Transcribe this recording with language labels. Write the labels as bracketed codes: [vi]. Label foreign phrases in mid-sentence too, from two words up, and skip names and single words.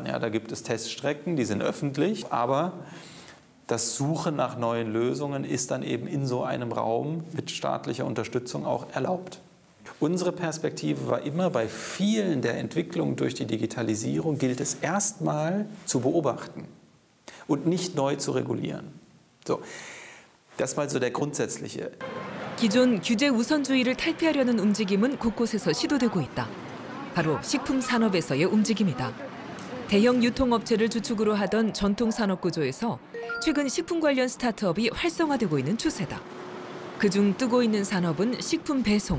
[de] Ja, da gibt es Teststrecken, die sind öffentlich, aber das Suchen nach neuen Lösungen ist dann eben in so einem Raum mit staatlicher Unterstützung auch erlaubt. Unsere Perspektive war immer, bei vielen der Entwicklungen durch die Digitalisierung gilt es erstmal zu beobachten und nicht neu zu regulieren. So, das mal so der grundsätzliche. [ko] 기존 규제 우선주의를 탈피하려는 움직임은 곳곳에서 시도되고 있다. 바로 식품 산업에서의 움직임이다. 대형 유통업체를 주축으로 하던 전통 산업 구조에서 최근 식품 관련 스타트업이 활성화되고 있는 추세다. 그중 뜨고 있는 산업은 식품 배송.